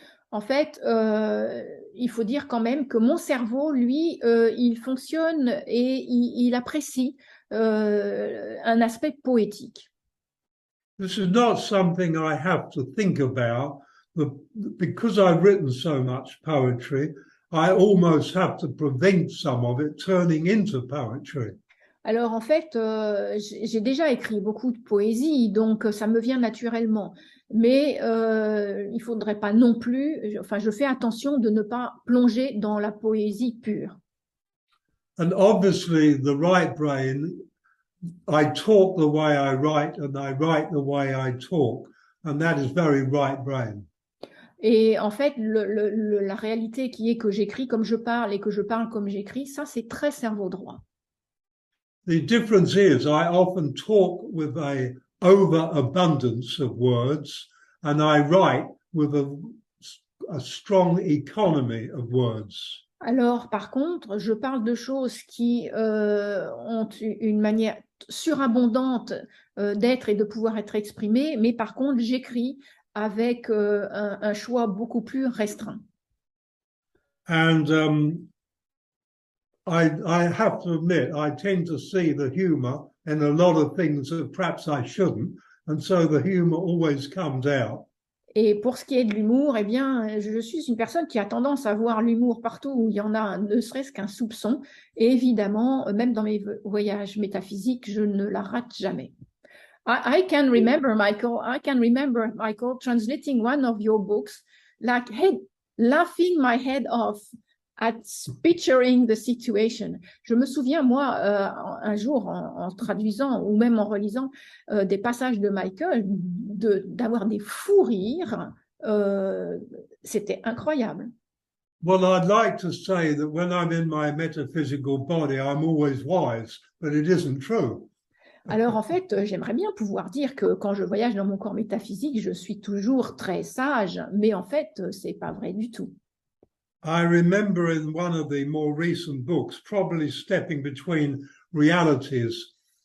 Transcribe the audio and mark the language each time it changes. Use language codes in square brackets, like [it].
[fr] En fait, il faut dire quand même que mon cerveau, lui, il fonctionne et il apprécie un aspect poétique. [en] This is not something I have to think about. Because I've written so much poetry, I almost have to prevent some of it turning into poetry. [fr] Alors en fait, j'ai déjà écrit beaucoup de poésie, donc ça me vient naturellement. Mais il ne faudrait pas non plus, enfin je fais attention de ne pas plonger dans la poésie pure. [en] And obviously, the right brain, I talk the way I write and I write the way I talk. And that is very right brain. [fr] Et en fait, la réalité qui est que j'écris comme je parle et que je parle comme j'écris, ça c'est très cerveau droit. [en] The difference is I often talk with a overabundance of words and I write with a strong economy of words. [fr] Alors, par contre, je parle de choses qui ont une manière surabondante d'être et de pouvoir être exprimées, mais par contre, j'écris avec un choix beaucoup plus restreint. [en] And I have to admit, I tend to see the humor in a lot of things that perhaps I shouldn't. And so the humor always comes out. [fr] Et pour ce qui est de l'humour, eh bien, je suis une personne qui a tendance à voir l'humour partout où il y en a ne serait-ce qu'un soupçon. Et évidemment, même dans mes voyages métaphysiques, je ne la rate jamais. [en] I can remember, Michael, translating one of your books, like laughing my head off at picturing the situation. [fr] Je me souviens, moi, un jour, en traduisant ou même en relisant des passages de Michael, d'avoir des fous rires. C'était incroyable. [en] Well, I'd like to say that when I'm in my metaphysical body, I'm always wise, but it isn't true. [fr] Alors, en fait, j'aimerais bien pouvoir dire que quand je voyage dans mon corps métaphysique, je suis toujours très sage, mais en fait, c'est pas vrai du tout. [en] I remember in one of the more recent books, probably stepping between realities.